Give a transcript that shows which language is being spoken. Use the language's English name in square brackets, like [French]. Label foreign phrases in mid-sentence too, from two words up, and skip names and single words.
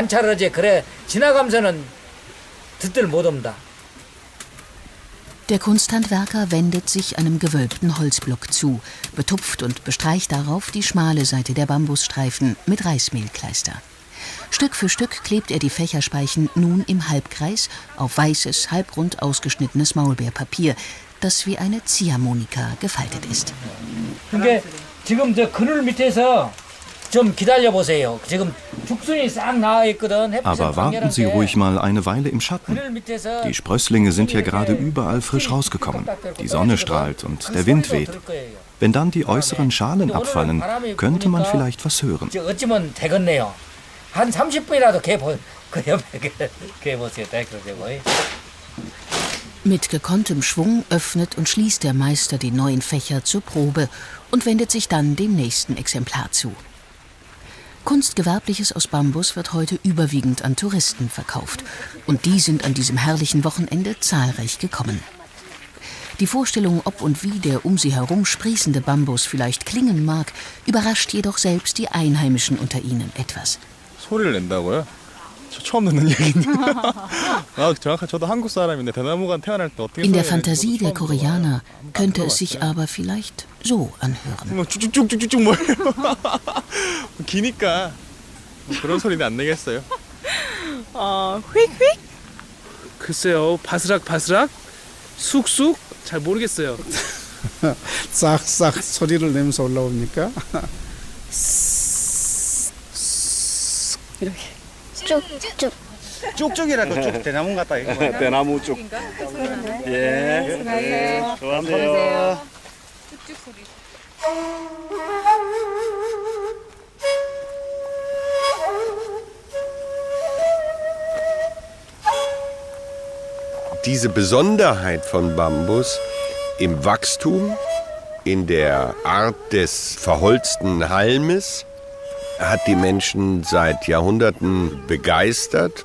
[German] Der Kunsthandwerker wendet sich einem gewölbten Holzblock zu, betupft und bestreicht darauf die schmale Seite der Bambusstreifen mit Reismehlkleister. Stück für Stück klebt er die Fächerspeichen nun im Halbkreis auf weißes, halbrund ausgeschnittenes Maulbeerpapier, das wie eine Ziehharmonika gefaltet ist. [Korean] 지금 저 그늘 밑에서 좀 기다려보세요. 지금 죽순이 싹 나와 있거든. [German] Aber warten Sie ruhig mal eine Weile im Schatten. Die Sprösslinge sind ja gerade überall frisch rausgekommen. Die Sonne strahlt und der Wind weht. Wenn dann die äußeren Schalen abfallen, könnte man vielleicht was hören. [Korean] 어찌면 되겠네요. 한 30분이라도 그 옆에 보세요. [German] Mit gekonntem Schwung öffnet und schließt der Meister die neuen Fächer zur Probe und wendet sich dann dem nächsten Exemplar zu. Kunstgewerbliches aus Bambus wird heute überwiegend an Touristen verkauft. Und die sind an diesem herrlichen Wochenende zahlreich gekommen. Die Vorstellung, ob und wie der um sie herum sprießende Bambus vielleicht klingen mag, überrascht jedoch selbst die Einheimischen unter ihnen etwas. [Korean] 소리를 낸다고요? 저 처음 듣는 얘기인데. 정확하게 저도 한국 사람인데 대나무가 태어날 때 어떻게 [German] In der Fantasie der Koreaner könnte es sich aber vielleicht so anhören. [Korean] 쭉쭉쭉쭉쭉 뭐예요? 기니까 그런 소리는 안 내겠어요. 휙휙? 글쎄요, 바스락바스락? 쑥쑥? 잘 모르겠어요. 싹싹 소리를 내면서 올라옵니까? 이렇게 쭉쭉. 쭉쭉이라도 쭉 대나무 같다 이거. 대나무 쭉. 예. 좋아하세요. 쭉쭉 소리. [German] Diese Besonderheit von Bambus im Wachstum, in der Art des verholzten Halmes, hat die Menschen seit Jahrhunderten begeistert.